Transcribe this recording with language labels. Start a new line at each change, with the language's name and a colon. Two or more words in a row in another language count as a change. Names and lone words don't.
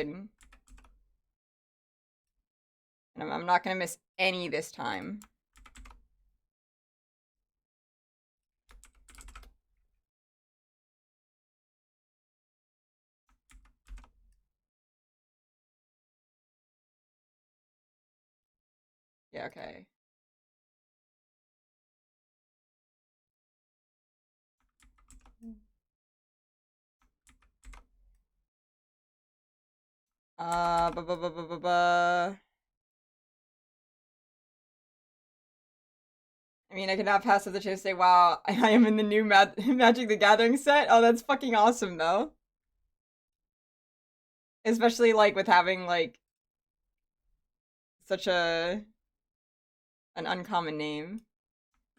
English: And I'm not gonna miss any this time. Yeah, okay. Ba ba ba ba ba ba. I mean, I could not pass up the chance to say, wow, I am in the new Magic the Gathering set. Oh, that's fucking awesome, though. Especially, like, with having, like, such an uncommon name.